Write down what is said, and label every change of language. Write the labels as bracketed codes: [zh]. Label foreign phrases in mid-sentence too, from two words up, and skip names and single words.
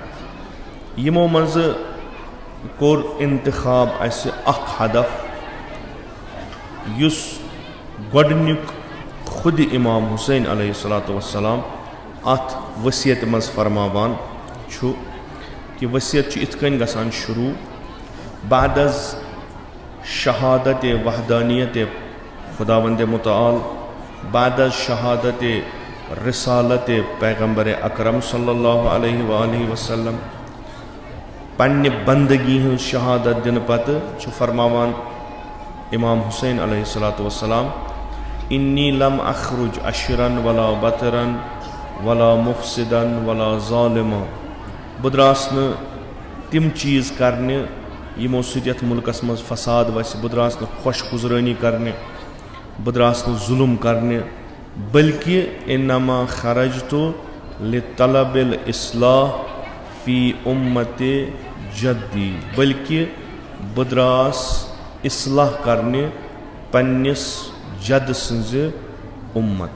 [ks] یِمو منٛزٕ کوٚر انتخاب اسہِ اکھ ہدف یُس گۄڈٕنیُک خُدِ امام حُسین [ar] علیہ الصلوۃ والسلام [ks] اتھ ؤصیت منٛز فرماوان چھُ کہِ ؤصیت چھُ یِتھ کٔنۍ گژھان شروٗع, [fa] بعد از شہادت وحدانیت خداوندِ مُتعال, بعد از شہادت رسالت پیغمبر اکرم [ar] صلی اللہ علیہ وآلہ وسلم. [ks] پننہِ بندگی ہٕنٛز شہادت دِنہٕ پتہٕ چھُ فرماوان امام حُسین [ar] علیہ الصلوۃ والسلام, انی لم اخرج اشرن ولا بطرن ولا مفسدن ولا ظالما. [ks] بہٕ درٛاس نہٕ تِم چیٖز کرنہِ یِمو سۭتۍ یتھ مُلکس منٛز فساد وسہِ, بہٕ درٛاس نہٕ خۄش گُزرٲنی کرنہِ, بہٕ درٛاس نہٕ ظُلم کرنہِ, बल्कि [ar] إنما خرجت لطلب الإصلاح في أمة جدي, [ks] بلکہ بہٕ درٛاس اِصلاح کرنہِ پننِس جد سٕنٛز اُمت.